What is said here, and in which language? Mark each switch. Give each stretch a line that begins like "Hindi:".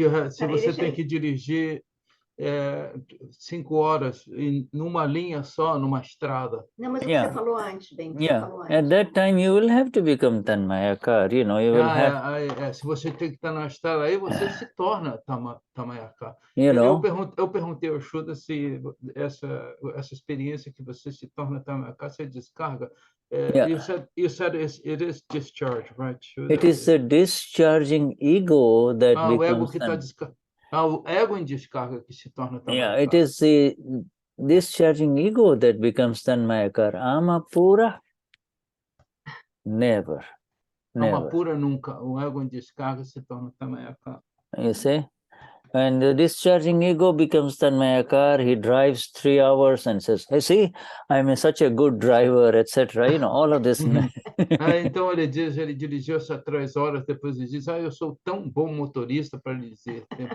Portuguese: Se você tem que dirigir 5 horas numa linha só, numa estrada. Não, mas o que você falou antes, bem.
English: At that time you will have to become Tanmayakar, you know, you will have...
Portuguese: Se você tem que estar na estrada, aí você se torna Tanmayakar. Eu perguntei ao Shuddha se essa experiência que você se torna Tanmayakar, você descarga.
English: You said it is discharge, right, Shuddha? It is the discharging ego that becomes...
Portuguese: O ego que está o ego em descarga que se torna Tanmayakar.
English: It is the discharging ego that becomes Tanmayakar. Amapura, never.
Portuguese: Amapura nunca. O ego em descarga se torna Tanmayakar.
English: You see? And the discharging ego becomes Tanmayakar. He drives 3 hours and says, "Hey, see, I'm such a good driver," etc. You know, all of this.
Portuguese: Então ele dirigiu só 3 horas, depois ele diz, eu sou tão bom motorista, para lhe dizer.